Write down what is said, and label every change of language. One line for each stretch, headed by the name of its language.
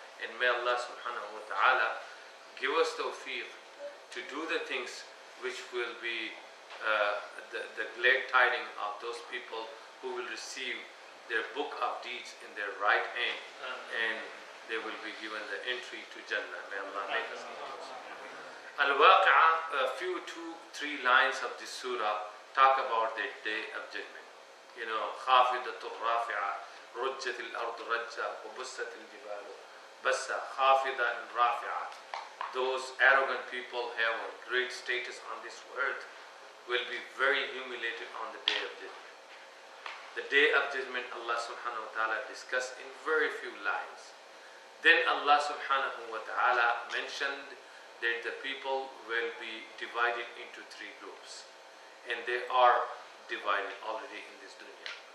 English: And may Allah subhanahu wa ta'ala give us tawfiq to do the things which will be the glad tiding of those people who will receive their book of deeds in their right hand, and they will be given the entry to Jannah. May Allah make us. Al-Waqi'ah, a few 2-3 lines of this surah talk about the Day of Judgment. You know,
Arabic: خافضة رافعة رجت الأرض رجة وبست الجبال بسة خافضة
English: and
Arabic: رافعة.
English: Those arrogant people have a great status on this earth will be very humiliated on the Day of Judgment. The Day of Judgment Allah subhanahu wa ta'ala discussed in very few lines. Then Allah subhanahu wa ta'ala mentioned that the people will be divided into 3 groups, and they are divided already in this dunya.